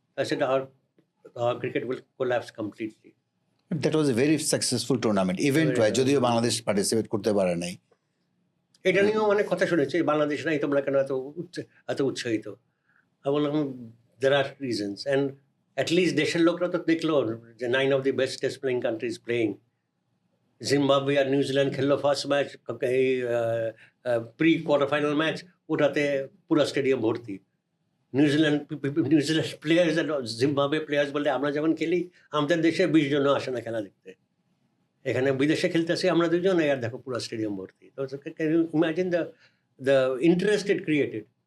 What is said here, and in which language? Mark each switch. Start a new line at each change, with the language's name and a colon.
Bangla: সেটা
English: our cricket will collapse completely. That was a very successful tournament event,
Bangla: যদিও Bangladesh participate করতে পারে নাই। এটা নিয়েও অনেক কথা শুনেছি, বাংলাদেশ নাই, তোমরা কেন এত উৎসাহিত? আমি বললাম
English: there are reasons, and at least
Bangla: দেশের লোকরা তো দেখলো যে
English: 9 of the best test playing countries playing.
Bangla: Zimbabwe আর New Zealand খেললো ফার্স্ট ম্যাচ, এই প্রি কোয়ার্টার ফাইনাল ম্যাচ, ওটাতে পুরো স্টেডিয়াম ভর্তি। নিউজিল্যান্ড প্লেয়ার্স আর জিম্বাবুয়ে প্লেয়ার্স বলতে আমরা যেমন খেলি, আমাদের দেশে 20 জনও আসে না খেলা দেখতে। এখানে বিদেশে খেলতে আসি আমরা 2 জন, আর দেখো পুরো স্টেডিয়াম ভর্তি। তো
English: Can you imagine the interest it created?